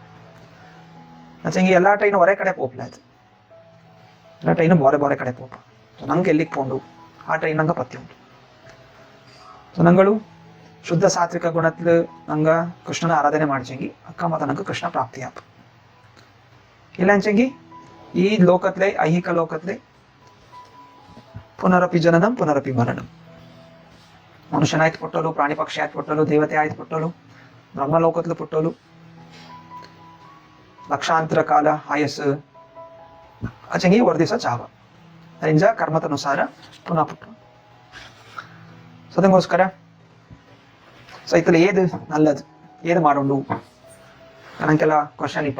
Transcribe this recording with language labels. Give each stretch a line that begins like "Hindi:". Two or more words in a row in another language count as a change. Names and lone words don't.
Kannada: ಅಚ್ಚಂಗೆ ಎಲ್ಲ ಟ್ರೈನ್ ಹೊರೆ ಕಡೆ ಪೋಪ್ಲ ಆಯ್ತು, ಎಲ್ಲ ಟ್ರೈನು ಬಾರೆ ಕಡೆ ಪೋಪ. ಸೊ ನಂಗೆ ಎಲ್ಲಿಗೆ ಪೋಂಡು ಆ ಟ್ರೈನ್ ನಂಗೆ ಪತ್ತಿ ಉಂಟು. ಸೊ ನಂಗಳು ಶುದ್ಧ ಸಾತ್ವಿಕ ಗುಣತ್ಲು ನಂಗೆ ಕೃಷ್ಣನ ಆರಾಧನೆ ಮಾಡ್ಚಂಗಿ ಅಕ್ಕ ಮತ್ತು ನಂಗೆ ಕೃಷ್ಣ ಪ್ರಾಪ್ತಿ ಆಪ. ಇಲ್ಲ ಅಂಚಂಗಿ ಈ ಲೋಕತ್ಲೆ ಐಹಿಕ ಲೋಕತ್ಲೆ
Sanskrit: ಪುನರಪಿ ಜನನಂ ಪುನರಪಿ ಮರಣಂ.
Kannada: ಮನುಷ್ಯನಾಯ್ತು ಪುಟ್ಟಲು, ಪ್ರಾಣಿ ಪಕ್ಷಿ ಆಯ್ತು ಪುಟ್ಟಲು, ದೇವತೆ ಆಯ್ತು ಪುಟ್ಟಲು, ಬ್ರಹ್ಮಲೋಕತ್ಲು ಪುಟ್ಟಲು, ಲಕ್ಷಾಂತರ ಕಾಲ ಆಯಸ್ಸು ಅಚಂಗಿ ಒಂದು ದಿವಸ ಚಾವ ಅರಿಂಜ ಕರ್ಮತನುಸಾರ ಪುನಃ ಪುಟ್ಟು. ಸೊ ಅದಕ್ಕೋಸ್ಕರ ಸೊ ಇತ್ತಲ್ಲಿ ಏದು ನಲ್ಲದು ಏದು ಮಾಡೋಂಡು ನಂಗೆಲ್ಲ ಕ್ವಶನ್ ಇಪ್ಪ.